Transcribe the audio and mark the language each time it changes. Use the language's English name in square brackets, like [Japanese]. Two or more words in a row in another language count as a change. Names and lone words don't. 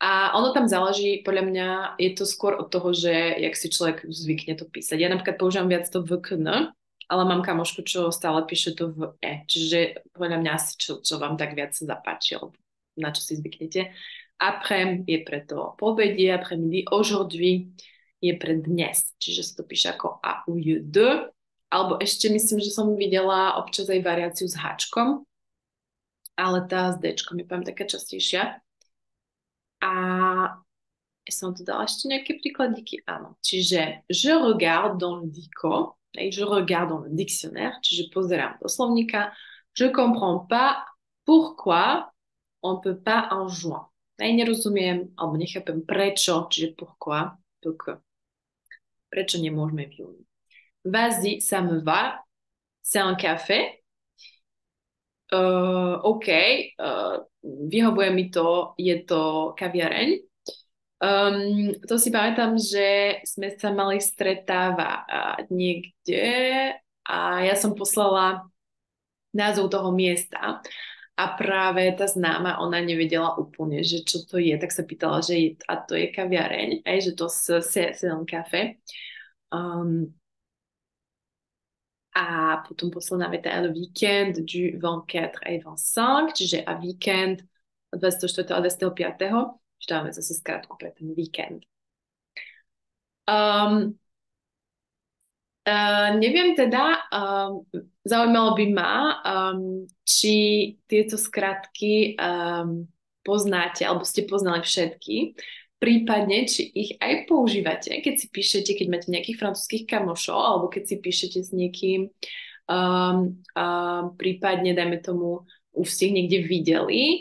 [Slovak] A ono tam záleží, podľa mňa je to skôr od toho, že jak si človek zvykne to písať. Ja napríklad používam viac to VKN, ale mám kamošku, čo stále píše to v E. Čiže podľa mňa asi čo vám tak viac zapáči, alebo na čo si zvyknete. Après je pre to povedie, après-midi, aujourd'hui je pre dnes. Čiže sa to píše ako A, U, J, D. Alebo ešte myslím, že som videla občas aj variáciu s háčkom, ale tá s Dčkom je poviem taká častejšia. A som tu dala ešte nejaké príkladíky? Áno. Čiže [French] je regarde dans le dico, je regarde dans le dictionnaire, [Slovak] čiže pozerám do slovníka, [French] je comprends pas pourquoi on peut pas en juin. [Slovak] Nerozumiem, alebo nechápem prečo, čiže pourquoi, prečo nemôžeme v júni. [French] Vas-y, ça me va, c'est un café. [Slovak] OK, vyhovuje mi to, je to kaviareň. To si pamätám, že sme sa mali stretávať niekde a ja som poslala názov toho miesta a práve tá známa, ona nevedela úplne, že čo to je, tak sa pýtala, že je, a to je kaviareň, aj že to [French] c'est un café. [Slovak] A potom posledná veta je [French] le weekend du 24 et 25, [Slovak] čiže a víkend 24. a 25. Čiže dáme zase skratku pre ten víkend. Um, neviem teda, zaujímalo by ma, či tieto skratky poznáte, alebo ste poznali všetky, prípadne, či ich aj používate, keď si píšete, keď máte nejakých francúzskych kamošov, alebo keď si píšete s niekým, prípadne, dajme tomu, už ste ich niekde videli.